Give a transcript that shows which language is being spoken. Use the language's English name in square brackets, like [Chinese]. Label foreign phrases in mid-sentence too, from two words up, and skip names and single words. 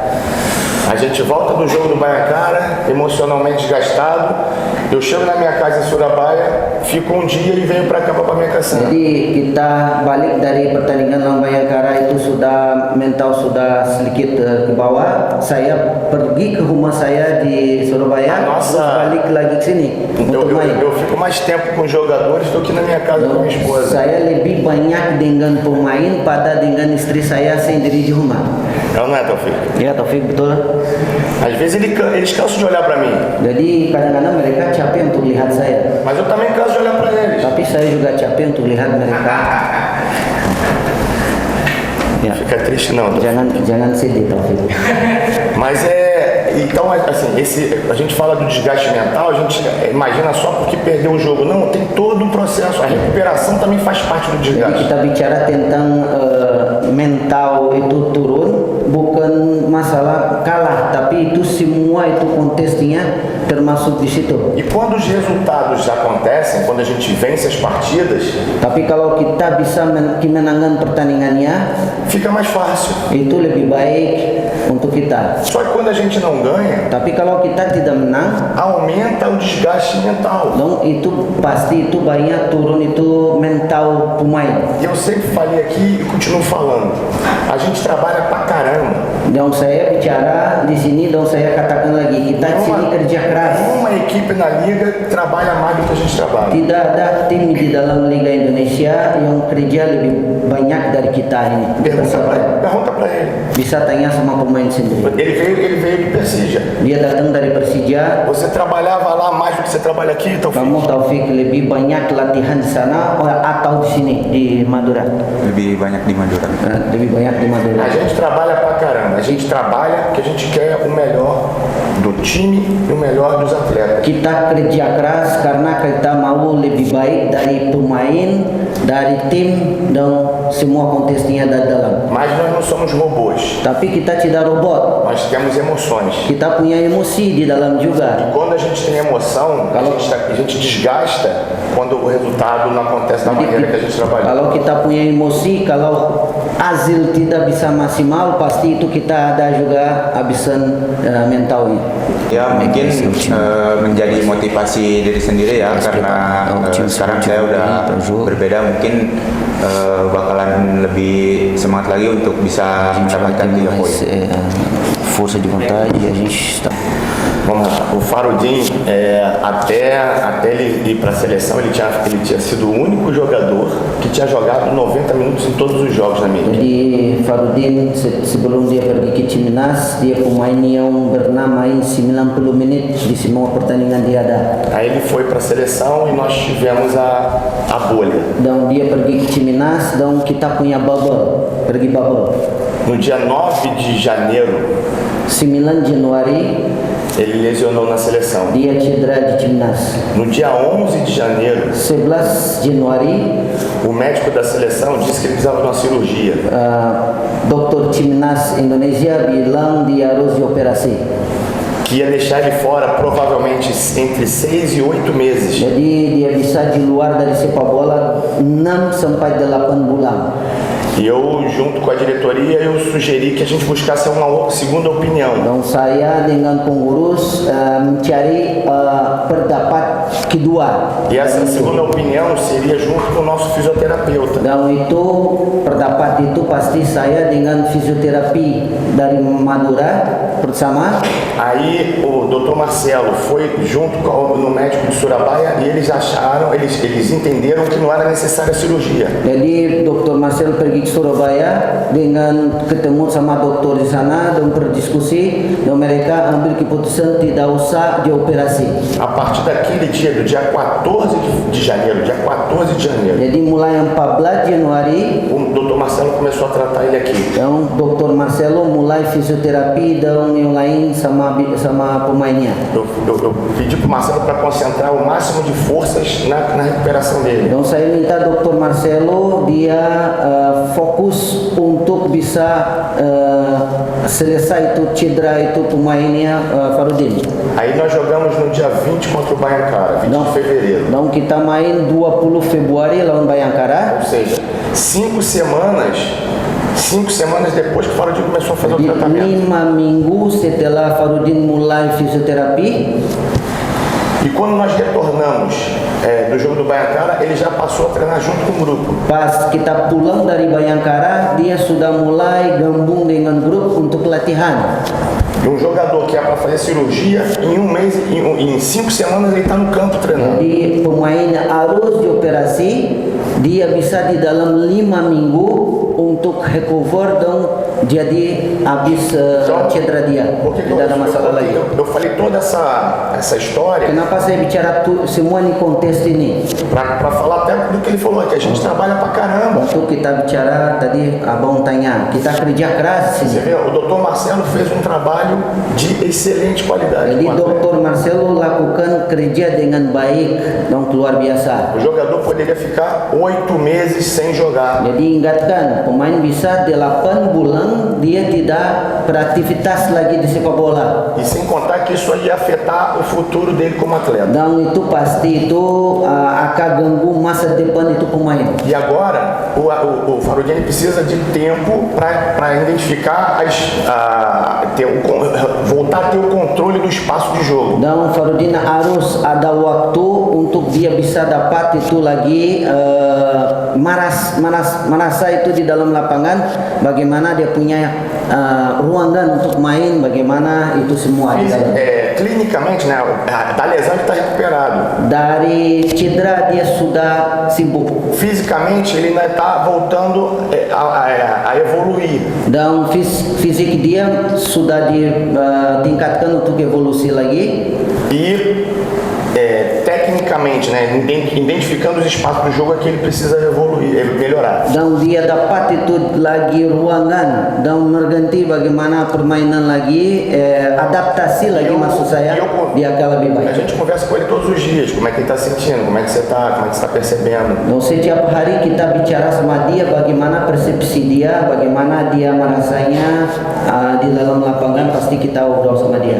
[Portuguese] A gente volta do jogo do Baiancara, emocionalmente desgastado. Eu chego na minha casa em Surabaya, fico um dia e venho para cá para Pamekasan. [Indonesian] Jadi kita balik dari pertandingan lawan Bayangkara itu sudah mental sudah sedikit ke bawah. Saya pergi ke rumah saya di Surabaya, terus balik lagi ke sini untuk main. [Portuguese] Eu fico mais tempo com os jogadores do que na minha casa com minha esposa. [Indonesian] Saya lebih banyak dengan pemain pada dengan istri saya sendiri di rumah. [Portuguese] Não é, Taufik? [Indonesian] Ya, Taufik, betul. [Portuguese] Às vezes eles cansam de olhar para mim. [Indonesian] Jadi kadang-kadang mereka capek untuk lihat saya. [Portuguese] Mas eu também canso de olhar para eles. [Indonesian] Tapi saya juga capek untuk lihat mereka. Ya. [Portuguese] Fica triste não. [Indonesian] Jangan sedih, Taufik. [Portuguese] Mas então assim, a gente fala do desgaste mental, a gente imagina só porque perdeu o jogo. Não, tem todo um processo. A recuperação também faz parte do [Indonesian] Jadi [Portuguese] desgaste. [Indonesian] kita bicara tentang mental itu turun, bukan masalah kalah, tapi itu semua itu kontesnya termasuk di situ. [Portuguese] E quando os resultados acontecem, quando a gente vence as partidas, [Indonesian] Tapi kalau kita bisa kemenangan pertandingannya, [Portuguese] fica mais fácil. [Indonesian] itu lebih baik untuk kita. [Portuguese] Só que quando a gente não ganha, [Indonesian] Tapi kalau kita tidak menang, [Portuguese] aumenta o desgaste mental. [Indonesian] dong itu pasti itu banyak turun itu mental pemain. [Portuguese] E eu sempre falei aqui e continuo falando, a gente trabalha pra caramba. [Indonesian] Dong saya bicara di sini, dong saya katakan lagi, kita di sini kerja keras. [Portuguese] Nenhuma equipe na liga trabalha mais do que a gente trabalha. [Indonesian] Tidak ada tim di dalam Liga Indonesia yang kerja lebih banyak dari kita ini. [Portuguese] Pergunta pra ele. [Indonesian] Bisa tanya sama pemain sendiri. [Portuguese] Ele veio do Persija. [Indonesian] Dia datang dari Persija. [Portuguese] Você trabalhava lá mais do que você trabalha aqui, então [Indonesian] Kamu Taufik lebih banyak latihan di sana atau di sini di Madura? Lebih banyak di Madura. Lebih banyak di Madura. [Portuguese] a gente trabalha pra caramba. A gente trabalha porque a gente quer o melhor do time e o melhor dos atletas. [Indonesian] Kita kerja keras karena kita mau lebih baik dari pemain, dari tim dan semua kontesnya dari dalam. [Portuguese] Mas nós não somos robôs. [Indonesian] Tapi kita tidak robot. [Portuguese] Nós temos emoções. [Indonesian] Kita punya emosi di dalam juga. [Portuguese] E quando a gente tem emoção, a gente desgasta quando o resultado não acontece da maneira que a gente trabalha. [Indonesian] Kalau kita punya emosi, kalau hasil tidak bisa maksimal, pasti itu kita ada juga habisan mentalnya. Ya mungkin menjadi motivasi diri sendiri ya, karena sekarang saya udah berbeda, mungkin bakalan lebih semangat lagi untuk bisa mendapatkan 3 poin. [Portuguese] Força de vontade e a gente está. Vamos lá. O Farudin, até ele ir para a seleção, ele tinha sido o único jogador que tinha jogado 90 minutos em todos os jogos na minha equipe. [Indonesian] Jadi Farudin sebelum dia pergi ke Timnas, dia pemain yang pernah main 90 menit di semua pertandingan dia ada. [Portuguese] Aí ele foi para a seleção e nós tivemos a bolha. [Indonesian] Dan dia pergi ke Timnas, dan kita punya bubble, pergi bubble. [Portuguese] No dia 9 de janeiro, [Indonesian] 9 Januari [Portuguese] ele lesionou na seleção. [Indonesian] dia cedera di Timnas. [Portuguese] No dia 11 de janeiro, [Indonesian] 11 Januari [Portuguese] o médico da seleção disse que ele precisava de uma cirurgia. [Indonesian] Dokter Timnas Indonesia bilang dia harus dioperasi. [Portuguese] Que ia deixar ele fora provavelmente entre 6 e 8 meses. [Indonesian] Jadi dia bisa di luar dari sepak bola 6 sampai 8 bulan. [Portuguese] E eu, junto com a diretoria, eu sugeri que a gente buscasse uma segunda opinião. [Indonesian] Dan saya dengan pengurus mencari pendapat kedua. [Portuguese] E essa segunda opinião seria junto com o nosso fisioterapeuta. [Indonesian] Dan itu pendapat itu pasti saya dengan fisioterapi dari Madura bersama. [Portuguese] Aí o Dr. Marcelo foi junto no médico de Surabaya e eles acharam, eles entenderam que não era necessária a cirurgia. [Indonesian] Jadi Dr. Marcel pergi ke Surabaya dengan ketemu sama dokter di sana dan berdiskusi dan mereka ambil keputusan tidak usah dioperasi. [Portuguese] A partir daquele dia, do dia 14 de janeiro, [Indonesian] Jadi mulai 14 Januari, [Portuguese] o Dr. Marcelo começou a tratar ele aqui. [Indonesian] dan Dr. Marcelo mulai fisioterapi dan yang lain sama pemainnya. [Portuguese] Eu pedi para o Marcelo para concentrar o máximo de forças na recuperação dele. [Indonesian] Dan saya minta Dr. Marcelo dia fokus untuk bisa selesai itu cedera itu pemainnya Farudin. [Portuguese] Aí nós jogamos no dia 20 contra o Baiancara, 20 de fevereiro. [Indonesian] Dan kita main 20 Februari lawan Bayangkara. [Portuguese] Ou seja, 5 semanas depois que o Farudin começou a fazer o [Indonesian] Di [Portuguese] tratamento. [Indonesian] 5 minggu setelah Farudin mulai fisioterapi. [Portuguese] E quando nós retornamos do jogo do Baiancara, ele já passou a treinar junto com o grupo. [Indonesian] Pas kita pulang dari Bayangkara, dia sudah mulai gabung dengan grup untuk latihan. [Portuguese] E um jogador que é para fazer cirurgia, em um mês, em 5 semanas ele está no campo treinando. [Indonesian] Jadi pemain harus dioperasi, dia bisa di dalam 5 minggu untuk recover dan jadi habis cedera dia. Tidak ada masalah lagi. [Portuguese] Eu falei toda essa história [Indonesian] Kenapa saya bicara semua ini konteks ini? [Portuguese] para falar até do que ele falou, que a gente trabalha pra caramba. [Indonesian] Untuk kita bicara tadi abang tanya, kita kerja keras [Portuguese] Você [Indonesian] sini. [Portuguese] vê, o Dr. Marcelo fez um trabalho de excelente qualidade. [Indonesian] Jadi [Portuguese] com o atleta. [Indonesian] Dr. Marcelo lakukan kerja dengan baik dan luar biasa. [Portuguese] O jogador poderia ficar 8 meses sem jogar. [Indonesian] Jadi ingatkan, pemain bisa 8 bulan pulang, dia tidak beraktivitas lagi di sepak bola. [Portuguese] E sem contar que isso aí ia afetar o futuro dele como atleta. [Indonesian] Dan itu pasti itu akan ganggu masa depan itu pemain. [Portuguese] E agora, o Farudini precisa de tempo para identificar voltar a ter o controle do espaço de jogo. [Indonesian] Dan Farudin harus ada waktu untuk dia bisa dapat itu lagi merasa itu di dalam lapangan, bagaimana dia punya ruangan untuk main, bagaimana itu semua di dalam. [Portuguese] Clinicamente, né, da lesão ele está recuperado. [Indonesian] Dari cedera dia sudah sibuk. [Portuguese] Fisicamente ele ainda está voltando a evoluir. [Indonesian] Dan fisik dia sudah ditingkatkan untuk evolusi lagi. [Portuguese] E tecnicamente, né, identificando os espaços do jogo é que ele precisa evoluir, melhorar. [Indonesian] Dan dia dapat itu lagi ruangan dan mengganti bagaimana permainan lagi, adaptasi lagi maksud saya, dia akan lebih [Portuguese] A [Indonesian] baik. [Portuguese] gente conversa com ele todos os dias, como é que ele está sentindo, como é que você está percebendo. [Indonesian] Dan setiap hari kita bicara sama dia bagaimana persepsi dia, bagaimana dia merasanya di dalam lapangan, pasti kita obrol sama dia.